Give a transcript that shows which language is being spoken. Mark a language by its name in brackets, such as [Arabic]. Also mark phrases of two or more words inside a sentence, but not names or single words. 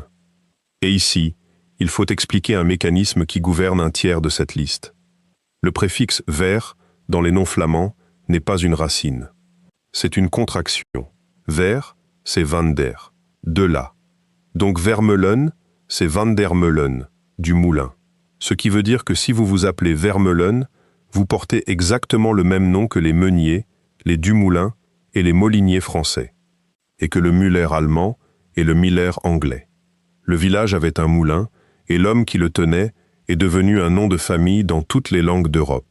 [French] Et ici, il faut expliquer un mécanisme qui gouverne un tiers de cette liste. Le préfixe « ver » dans les noms flamands n'est pas une racine. C'est une contraction. Ver, c'est [Dutch] van der, [French] de là. Donc Vermeulen, c'est van der Meulen, du moulin. Ce qui veut dire que si vous vous appelez Vermeulen, vous portez exactement le même nom que les meuniers, les Dumoulin et les moliniers français. Et que le Müller allemand et le Miller anglais. Le village avait un moulin, et l'homme qui le tenait est devenu un nom de famille dans toutes les langues d'Europe.